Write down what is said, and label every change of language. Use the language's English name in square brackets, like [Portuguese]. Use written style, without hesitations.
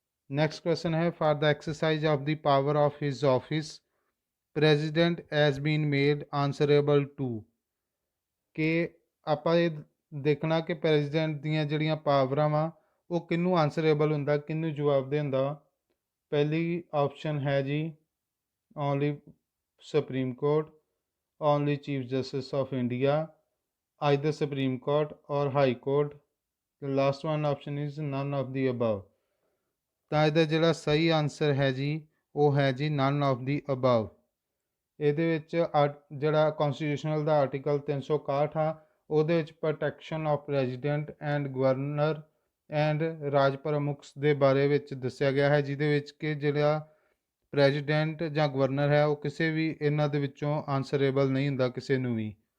[Punjabi] Next question ਹੈ [English] for the exercise of the power of his office president has been made answerable to, [Punjabi] ਕਿ ਆਪਾਂ ਇਹ ਦੇਖਣਾ ਕਿ ਪ੍ਰੈਜ਼ੀਡੈਂਟ ਦੀਆਂ ਜਿਹੜੀਆਂ ਪਾਵਰਾਂ ਵਾ ਉਹ ਕਿਹਨੂੰ ਆਨਸਰੇਬਲ ਹੁੰਦਾ, ਕਿਹਨੂੰ ਜਵਾਬਦੇਹ ਹੁੰਦਾ ਵਾ। ਪਹਿਲੀ ਆਪਸ਼ਨ ਹੈ ਜੀ [English] Only supreme court, only chief justice of India, either supreme court or high court. the last one option is none of the above। [Punjabi] ਤਾਂ ਇਹਦਾ ਜਿਹੜਾ ਸਹੀ ਆਨਸਰ ਹੈ ਜੀ ਉਹ ਹੈ ਜੀ [English] none of the above। [Punjabi] ਇਹਦੇ ਵਿੱਚ ਜਿਹੜਾ ਕੌਨਸਟੀਟਿਊਸ਼ਨਲ ਦਾ ਆਰਟੀਕਲ 361 ਆ ਉਹਦੇ ਵਿੱਚ protection of president and governor and ਰਾਜ ਪ੍ਰਮੁੱਖ ਦੇ ਬਾਰੇ ਵਿੱਚ ਦੱਸਿਆ ਗਿਆ ਹੈ, ਜਿਹਦੇ ਵਿੱਚ ਕਿ ਜਿਹੜਾ ਪ੍ਰੈਜ਼ੀਡੈਂਟ ਜਾਂ ਗਵਰਨਰ ਹੈ ਉਹ ਕਿਸੇ ਵੀ ਇਹਨਾਂ ਦੇ ਵਿੱਚੋਂ ਆਨਸਰੇਬਲ ਨਹੀਂ ਹੁੰਦਾ ਕਿਸੇ ਨੂੰ ਵੀ।